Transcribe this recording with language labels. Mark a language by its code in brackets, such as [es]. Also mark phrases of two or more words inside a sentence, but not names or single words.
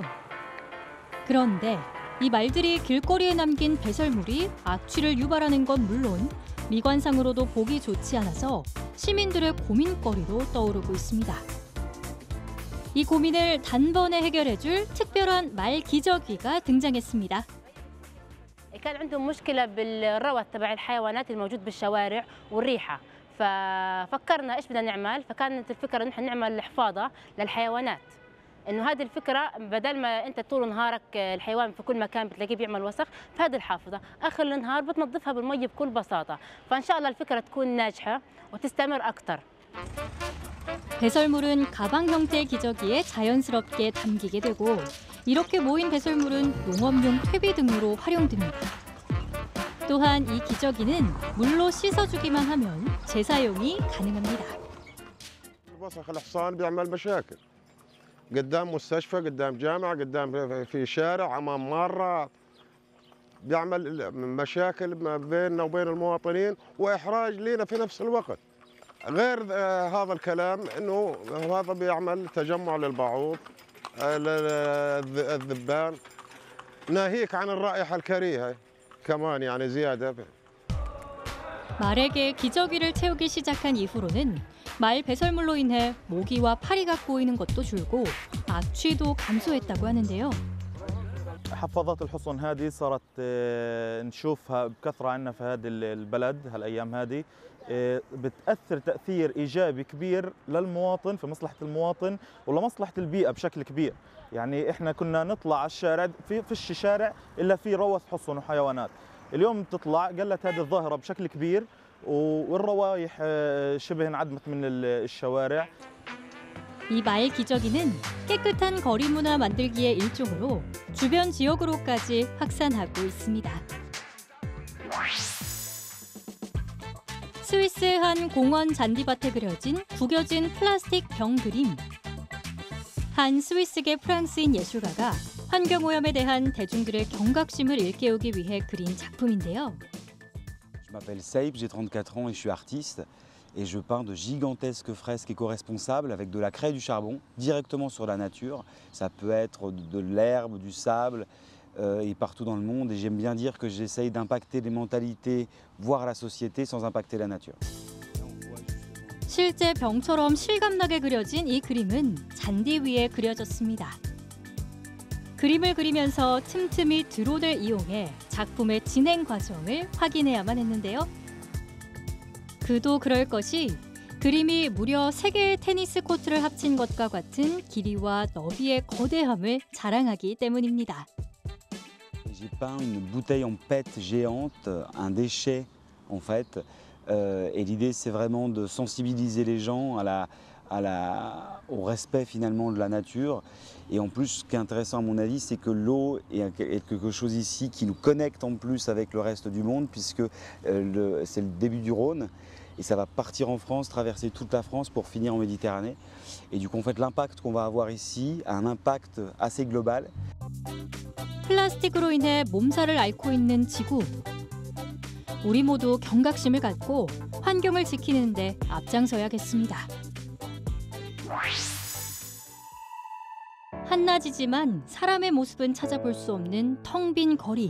[ko] 그런데 이 말들이 길거리에 남긴 배설물이 악취를 유발하는 건 물론 미관상으로도 보기 좋지 않아서 시민들의 고민거리로 떠오르고 있습니다. 이 고민을 단번에 해결해줄 특별한 말 기저귀가 등장했습니다. [ar] كان عندهم مشكله بالروث تبع الحيوانات الموجود بالشوارع والريحه، ففكرنا ايش بدنا نعمل، فكانت الفكره ان احنا نعمل حفاضه للحيوانات. انه هذه الفكره بدل ما انت طول نهارك الحيوان في كل مكان بتلاقيه بيعمل وسخ، فهذه الحافظه اخر النهار بتنظفها بالمي بكل بساطه، فان شاء الله الفكره تكون ناجحه وتستمر اكثر. [ko] 배설물은 가방 형태의 기저귀에 자연스럽게 담기게 되고 이렇게 모인 배설물은 농업용 퇴비 등으로 활용됩니다. 또한 이 기저귀는 물로 씻어주기만 하면 재사용이 가능합니다. [ar] الوسخ الحصان بيعمل مشاكل قدام مستشفى، قدام جامعة، قدام في شارع، أمام مارة، بيعمل مشاكل ما بيننا وبين المواطنين وإحراج لنا في نفس الوقت. غير هذا الكلام انه هذا بيعمل تجمع للبعوض، الذبان، ناهيك عن الرائحة الكريهة كمان يعني زيادة. [ko] 말에게 기저귀를 채우기 시작한 이후로는 말 배설물로 인해 모기와 파리가 꼬이는 것도 줄고 악취도 감소했다고 하는데요. [ar] حفاضات الحصن هذه صارت نشوفها بكثرة عندنا في هذه البلد هالأيام هذه، بتأثر تأثير إيجابي كبير للمواطن، في مصلحة المواطن ولمصلحة البيئة بشكل كبير. يعني إحنا كنا نطلع على الشارع فيش شارع إلا في روث حصن وحيوانات، اليوم تطلع قلت هذه الظاهرة بشكل كبير والروايح شبه انعدمت من الشوارع. [ko] 이 말 기저귀는 깨끗한 거리 문화 만들기의 일종으로 주변 지역으로까지 확산하고 있습니다. 스위스의 한 공원 잔디밭에 그려진 구겨진 플라스틱 병 그림. 한 스위스계 프랑스인 예술가가 환경오염에 대한 대중들의 경각심을 일깨우기 위해 그린 작품인데요. [fr] Je m'appelle Seip, j'ai 34 ans et je suis artiste. Et je peins de gigantesques fresques éco-responsables avec de la craie et du charbon directement sur la nature. Ça peut être de l'herbe, du sable et partout dans le monde. Et j'aime bien dire que j'essaye d'impacter les mentalités, voire la société, sans impacter la nature. [ko] 실제 병처럼 실감나게 그려진 이 그림은 잔디 위에 그려졌습니다. 그림을 그리면서 틈틈이 드론을 이용해 작품의 진행 과정을 확인해야만 했는데요. 그도 그럴 것이 그림이 무려 3개의 테니스 코트를 합친 것과 같은 길이와 너비의 거대함을 자랑하기 때문입니다. [fr] J'ai peint une bouteille en PET géante, un déchet en fait. Et l'idée c'est vraiment de sensibiliser les gens au respect finalement de la nature. Et en plus, ce qui est intéressant à mon avis, c'est que l'eau est quelque chose ici qui nous connecte en plus avec le reste du monde, puisque c'est le début du Rhône. Et ça va partir en France, traverser toute la France pour finir en Méditerranée. Et du coup, en fait, l'impact qu'on va avoir ici a un impact assez global. [ko] 플라스틱으로 인해 몸살을 앓고 있는 지구. 우리 모두 경각심을 갖고 환경을 지키는 데 앞장서야겠습니다. 한낮이지만 사람의 모습은 찾아볼 수 없는 텅 빈 거리.